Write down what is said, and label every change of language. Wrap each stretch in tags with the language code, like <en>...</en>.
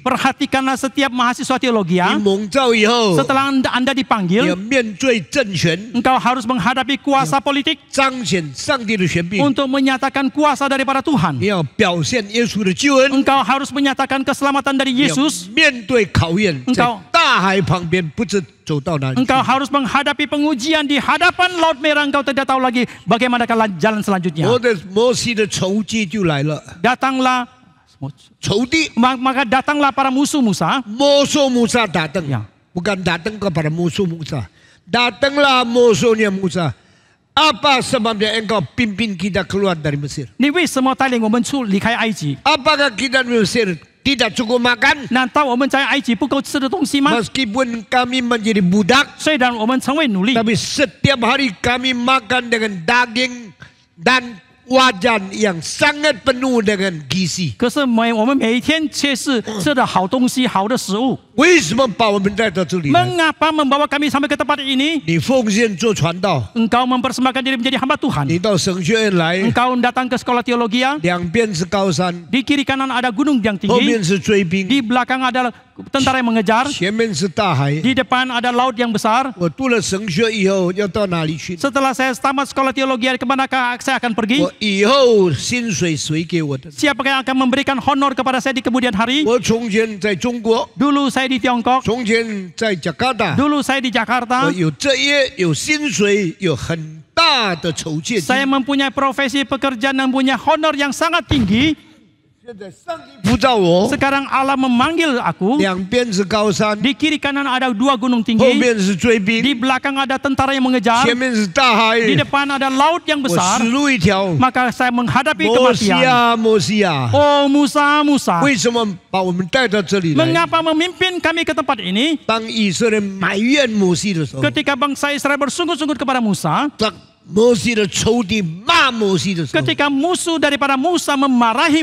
<id>Perhatikanlah setiap mahasiswa teologi ya.</id> <zh>蒙召以后，</zh> <id>Setelah Anda</id> <zh>你要</zh> <id>dipanggil,</id> <zh>面对政权，</zh> <id>engkau harus menghadapi kuasa politik</id> <zh>彰显上帝的权柄，</zh> <id>untuk menyatakan kuasa daripada Tuhan.</id> <zh>你要表现耶稣的救恩，</zh> <id>Engkau harus menyatakan keselamatan dari</id> <zh>你要</zh> <id>Yesus.</id> <zh>面对考验，在</zh> <id>Engkau</id> <zh>大海旁边不知走到哪里去。</zh> <id>Engkau harus menghadapi pengujian di hadapan Laut Merah. Engkau tidak tahu lagi bagaimana jalan selanjutnya.</id> <zh>摩西的仇敌就来了，</zh> <id>Datanglah,</id> <zh>仇敌</zh> <id>maka datanglah para musuh Musa. musuh Musa datang, Ya. bukan datang kepada musuh Musa, datanglah musuhnya Musa. Apa sebabnya engkau pimpin kita keluar dari Mesir?</id> <zh>你为什么带领我们离开埃及？</zh> <id>Apakah kita dari Mesir tidak cukup makan.</id> <zh>难道我们在埃及不够吃的东西吗？</zh> <id>Meskipun kami menjadi budak,</id> <zh>虽然我们成为奴隶，</zh> <id>tapi setiap hari kami makan dengan daging dan wajan yang sangat penuh dengan gizi.</id> <zh>可是我们每一天却是吃的好东西、好的食物。为什么把我们带到这里来？</zh> <id>Mengapa membawa kami sampai ke tempat ini?</id> <zh>你奉献做传道，</zh> <id>Engkau mempersembahkan diri menjadi hamba Tuhan.</id> <zh>你到神学院来，</zh> <id>Engkau datang ke sekolah teologi.</id> <zh>两边是高山，</zh> <id>Di kiri kanan ada gunung yang</id> <zh>后面</zh> <id>tinggi.</id> <zh>是追兵，</zh> <id>Di belakang ada tentara yang mengejar.</id> <zh>前面是大海。</zh> <id>Di depan ada laut yang besar.</id> <zh>我读了神学以后要到哪里去？</zh> <id>Setelah saya tamat sekolah teologi, kemanakah saya akan pergi?</id> <zh>我以后薪水谁给我的？</zh> <id>Siapakah yang akan memberikan honor kepada saya di kemudian hari?</id> <zh>我从前在中国，</zh> <id>Dulu saya di Tiongkok.</id> <zh>从前在加拿大，</zh> <id>Dulu saya di Jakarta.</id> <zh>我有这些有薪水，有很大的酬谢金。</zh> <id>Saya mempunyai profesi pekerjaan yang punya honor yang sangat tinggi.</id> <zh>现在上帝呼召我，</zh> <id>Sekarang Allah memanggil aku.</id> <zh>两边是高山，</zh> <id>Di kiri kanan ada dua gunung</id> <zh>后</zh> <id>tinggi.</id> <zh>面是追</zh> <id>Di</id> <zh>兵，</zh> <id>belakang ada tentara yang mengejar.</id> <zh>前面是大海。</zh> <id>Di depan ada laut yang</id> <zh>我</zh> <id>besar.</id> <zh>死路一条。</zh> <id>Maka saya menghadapi</id> <zh>摩西</zh> <id>kematian.</id> <zh>亚，摩西亚，</zh> <id>Oh Musa, Musa.</id> <zh>为什么把我们带到这里来？</zh> <id>Mengapa memimpin kami ke tempat ini?</id> <zh>当以色列埋怨摩西的时候，</zh> <id>Ketika bangsa Israel bersungguh-sungguh kepada Musa.</id> <zh>当摩西的仇敌骂摩西的时候，</zh> <id>Ketika musuh daripada Musa memarahi</id>